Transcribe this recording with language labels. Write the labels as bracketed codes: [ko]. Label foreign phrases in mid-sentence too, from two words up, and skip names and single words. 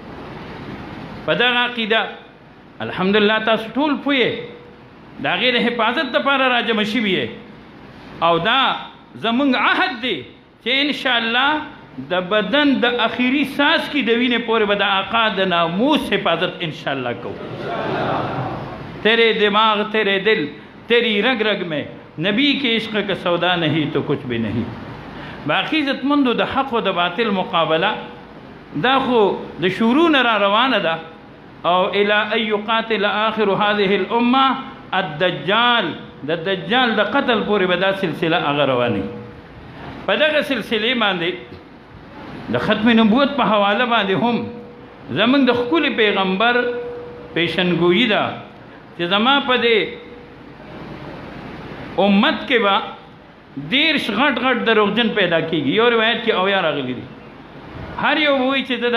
[ps] په دغه عقیده الحمدلله تاسو ټول پوهیې د هغې د حفاظت دپاره راجمع شوي او دا زموږ عهد دی چې انشاءالله د بدن د اخیری ساس کی د وینې پورې به د آقا د ناموس حفاظت انشاءاللہ کو [ur] تیرے دماغ تیرے دل تیری رگ رگ میں نبی کے عشق کا سودا نہیں تو کچھ بھی نہیں [ps] باقی عزت مندو د حق و د باطل مقابله دا خو د شروع نه را روانه ده او [ar] الى ان يقاتل آخر هذه الامه الدجال [ps] د دجال د قتل پورې به دا سلسله هغه رواني په دغه سلسلې باندې د ختم نبوت په حواله باندې هم زمونږ د ښکلي پیغمبر پیشنګویي ده چې زما په دې امت کې به 10 غټ غټ دروغجن پیدا کېږي یو روایت کې 90 راغلي دي هر یو وایي چې زه